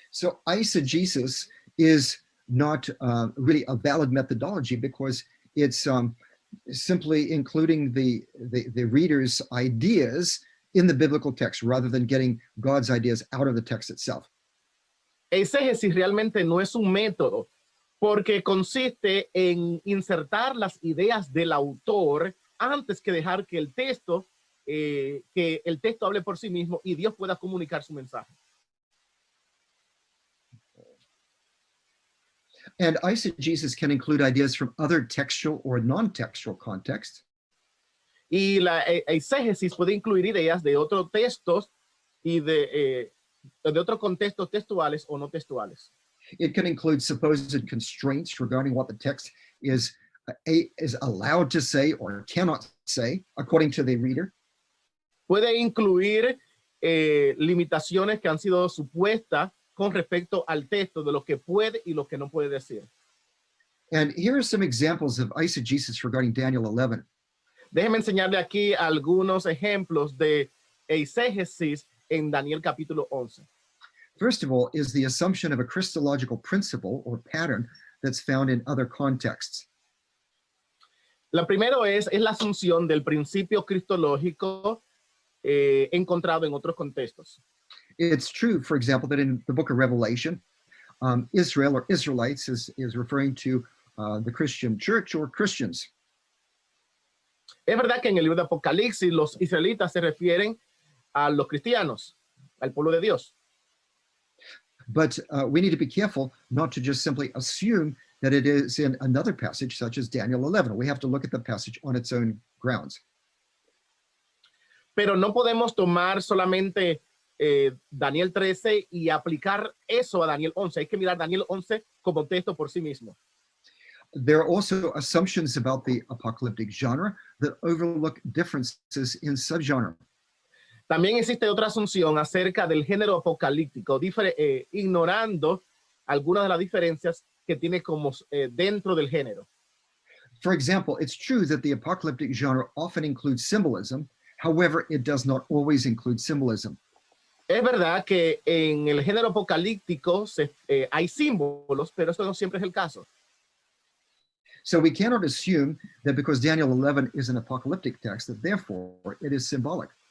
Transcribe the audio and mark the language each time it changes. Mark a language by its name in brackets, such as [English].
[English] So eisegesis is not really a valid methodology because it's simply including the reader's ideas in the biblical text rather than getting God's ideas out of the text itself. [Spanish] Exégesis realmente no es un método porque consiste en insertar las ideas del autor antes que dejar que el texto hable por sí mismo y Dios pueda comunicar su mensaje. [English] And eisegesis can include ideas from other textual or non-textual contexts. [Spanish] Y la exégesis puede incluir ideas de otros textos y de otros contextos textuales o no textuales. [English] It can include supposed constraints regarding what the text is allowed to say or cannot say, according to the reader. [Spanish] Puede incluir limitaciones que han sido supuestas con respecto al texto de lo que puede y lo que no puede decir. [English] And here are some examples of eisegesis regarding Daniel 11. [Spanish] Déjeme enseñarle aquí algunos ejemplos de exégesis en Daniel capítulo 11. [English] First of all is the assumption of a Christological principle or pattern that's found in other contexts. [Spanish] La primera es la asunción del principio cristológico encontrado en otros contextos. [English] It's true, for example, that in the book of Revelation, Israel or Israelites is referring to the Christian church or Christians. [Spanish] Es verdad que en el libro de Apocalipsis los israelitas se refieren a los cristianos, al pueblo de Dios. [English] But we need to be careful not to just simply assume that it is in another passage such as Daniel 11. We have to look at the passage on its own grounds. [Spanish] Pero no podemos tomar solamente Daniel 13 y aplicar eso a Daniel 11. Hay que mirar Daniel 11 como texto por sí mismo. [English] There are also assumptions about the apocalyptic genre that overlook differences in subgenre. [Spanish] También existe otra asunción acerca del género apocalíptico, ignorando algunas de las diferencias que tiene como dentro del género. [English] For example, it's true that the apocalyptic genre often includes symbolism. However, it does not always include symbolism. [Spanish] Es verdad que en el género apocalíptico hay símbolos, pero eso no siempre es el caso. [English] So we cannot assume that because Daniel 11 is an apocalyptic text, that therefore it is symbolic.